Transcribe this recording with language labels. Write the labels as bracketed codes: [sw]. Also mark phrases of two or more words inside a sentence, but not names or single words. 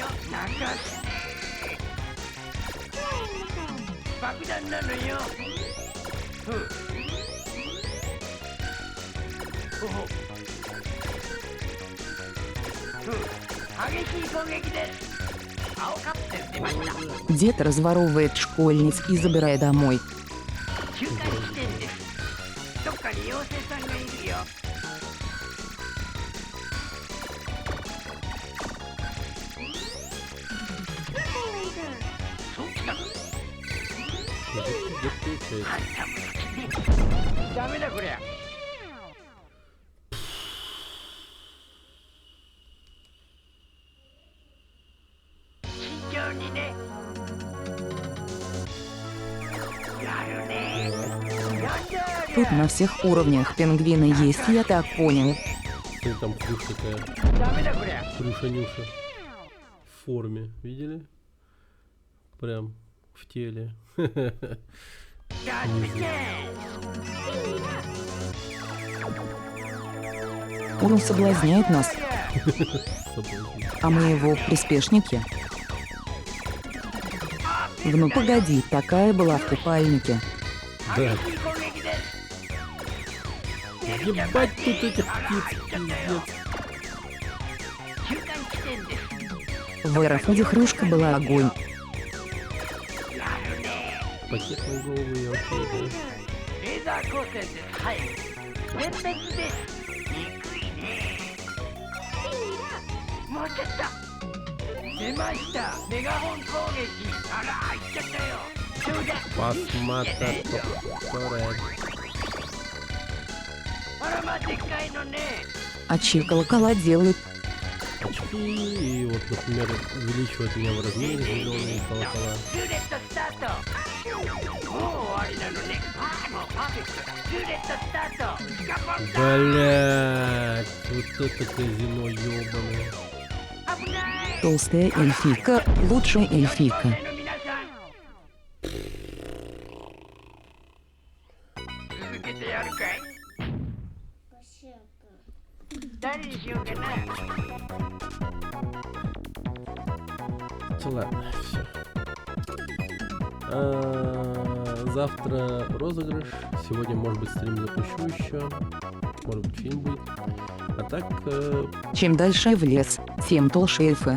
[ja] 泣かすね。爆弾なのよ。ふう。ほほ。ふう。激しい攻撃です。青カプセル出ました。 [ru] Дед разворовывает школьниц и забирает домой. [ja] 中間地点です。どっかに妖精さんがいるよ。そうきたの。 [ru] Где получается? [ja] あんたも好きね。ダメだこりゃ。慎重にね。やるね。なんじゃあり [ru] Тут [ja] ゃ。 [ru] на всех уровнях пингвины есть, я так понял. Ты там хрюш такая. [ja] ダメだこりゃ。 [ru] Хрюша-нюша. В форме. Видели? Прям в теле. Он соблазняет нас, а мы его приспешники. Ну погоди, такая была в купальнике. Да. Ебать тут этих птиц, пиздец. В аэрофоде хрюшка была огонь. Пакет на голову я окей, [ja] レーザー光線で耐え全滅です憎いねもうちょっと出ましたメガホン攻撃あら行っちゃったよそうだ [ru] Посмотри, [ja] あらまあでっかいのね [ru] А колокола делают. очки, и вот, например, увеличивает меня в размере зеленые колокола. [ja] ルーレットスタートもう終わりなのねあもうパーフェクトだルーレットスタートスカポンだ [ru] Блять, вот это казино ёбаное. [ja] 危ない [ru] Толстая эльфийка, лучшая эльфийка. [ja] の皆さん続けてやるかいパシャカ誰にしようかな [ru] Ладно, все. Завтра розыгрыш. Сегодня, может быть, стрим запущу еще. Может быть, фильм будет. А так, Чем дальше в лес, тем толще эльфы.